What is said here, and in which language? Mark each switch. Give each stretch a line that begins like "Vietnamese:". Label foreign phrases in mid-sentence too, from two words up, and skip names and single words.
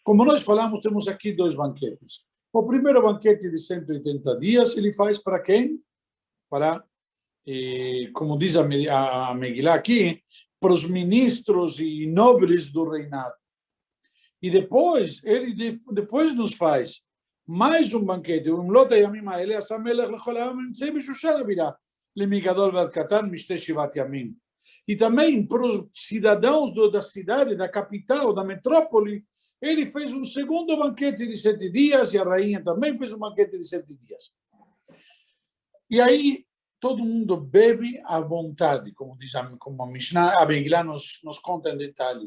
Portuguese: Como nós falamos, temos aqui dois banquetes. O primeiro banquete de 180 dias, ele faz para quem? Para, como diz a Megilá aqui, para os ministros e nobres do reinado. E depois, ele depois nos faz mais um banquete,
Hebrew: ומלאת הימים האלה עשה מלך לכל העם הנמצאים בשושן הבירה, למגדול ועד קטן משתי שבעת ימים.
Portuguese: E também para os cidadãos da cidade, da capital, da metrópole, ele fez um segundo banquete de 7 dias e a rainha também fez um banquete de 7 dias. E aí todo mundo bebe à vontade, como diz como a Mishnah, a Megilá nos conta em detalhe.